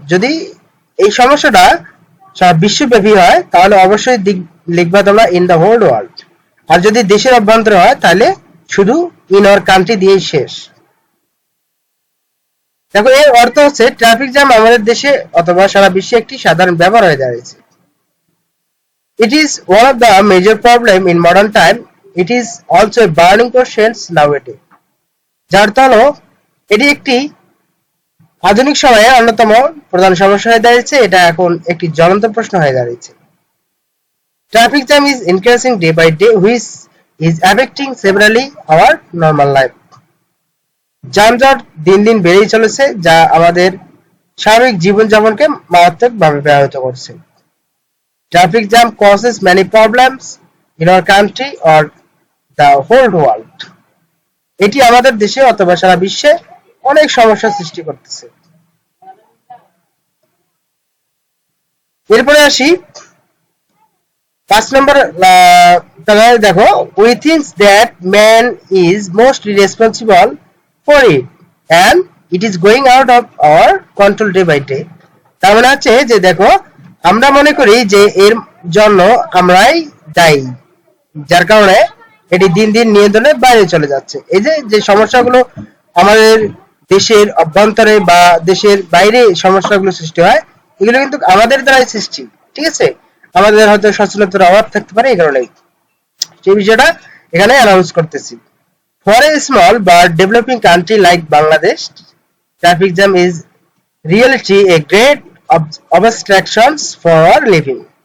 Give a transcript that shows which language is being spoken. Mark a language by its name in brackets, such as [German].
[Bangla] যদি এই সমস্যাটা সারা বিশ্বব্যাপী হয়, তাহলে অবশ্যই লিখবা তোমরা [English] In the whole world. [Bangla] আর যদি দেশের অভ্যন্তরে হয়, তাহলে শুধু [English] in our country [Bangla] দিয়েই শেষ। দেখো, এর অর্থ হচ্ছে ট্রাফিক জ্যাম আমাদের দেশে অথবা সারা বিশ্বে একটি সাধারণ ব্যাপার হয়ে দাঁড়িয়েছে। [English] It is one of the major problem in modern time. It is also a burning question nowadays. [Bangla] যার অর্থ হলো, এটি একটি আধুনিক সময়ে অন্যতম প্রধান সমস্যা হয়ে দাঁড়িয়েছে। এটা এখন একটি জ্বলন্ত প্রশ্ন হয়ে দাঁড়িয়েছে। [English] Traffic jam is increasing day by day, which is affecting severely our normal life. [Bangla] যানজট দিন দিন বেড়েই চলেছে, যা আমাদের স্বাভাবিক জীবনযাপনকে মারাত্মকভাবে ব্যাহত করছে। [English] Traffic jam causes many problems. in our country or the whole world. [Bangla] এটি আমাদের দেশে অথবা সারা বিশ্বে অনেক সমস্যা সৃষ্টি করতেছে। এরপরে আসি 5 নম্বর তাহলে দেখো, [English] we think that man is mostly responsible for it and it is going out of our control day by day. [Bangla] তার মানে হচ্ছে যে দেখো, আমরা মনে করি যে এর জন্য আমরাই দায়ী, যার কারণে এটি দিন দিন নিয়ন্ত্রণের বাইরে চলে যাচ্ছে। এই যে সমস্যাগুলো আমাদের দেশের অভ্যন্তরে বা দেশের বাইরে সমস্যাগুলো সৃষ্টি হয়, এগুলো কিন্তু আমাদের দ্বারাই সৃষ্টি, ঠিক আছে? আমাদের হয়তো সচেতনতার অভাব থাকতে পারে, এই কারণেই সেই বিষয়টা এখানে অ্যানাউন্স করতেছি। [English] For a small but developing country like Bangladesh, traffic jam is reality a great obstructions for living.